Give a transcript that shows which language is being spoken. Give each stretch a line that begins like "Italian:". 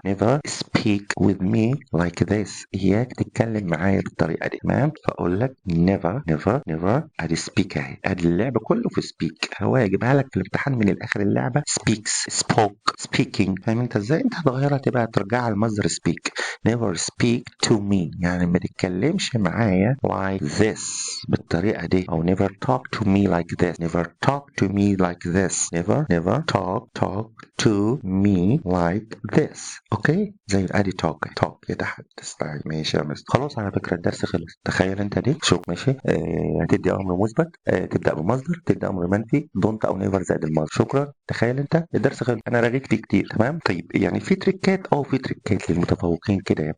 English: never speak with me like this.
Arabic: إياك تتكلم معايا بالطريقة دي. تمام؟ فأقول لك never أدي speak أهي. أدي اللعبة كله في speak. هو يجيبها لك في الامتحان من الآخر اللعبة speaks spoke speaking. فاهم أنت إزاي؟ أنت هتغيرها تبقى ترجعها لمصدر speak.
English: never speak to me
Arabic: يعني ما تتكلمش معايا
English: like this
Arabic: بالطريقة دي.
English: أو never talk to me like this. never talk to me like this. never talk to me like this.
Arabic: اوكي زي ادي talk يتحدث. طيب ماشي يا مستر. خلاص على فكرة الدرس خلص. تخيل انت دي شوف ماشي. هتدي امر مثبت، تبدا بمصدر، تبدا امر منفي، دونت او نيفر زائد المصدر. شكرا. تخيل انت الدرس خلص. انا رغيت فيه كتير. تمام. طيب يعني في تريكات في تريكات للمتفوقين كده يعني.